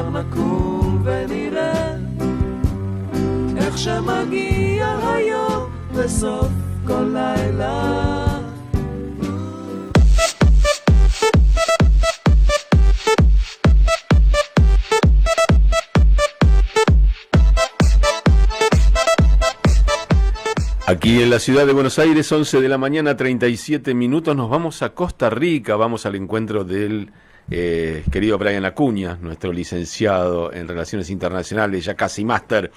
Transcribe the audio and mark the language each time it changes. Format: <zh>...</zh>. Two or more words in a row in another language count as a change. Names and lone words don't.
<he>נקום ונראה איך שמגיע היום בסוף כל לילה.</he> <es>Aquí en la ciudad de Buenos Aires, 11 de la mañana, 37 minutos, nos vamos a Costa Rica, vamos al encuentro del querido Brian Acuña, nuestro licenciado en Relaciones Internacionales, ya casi máster.</es>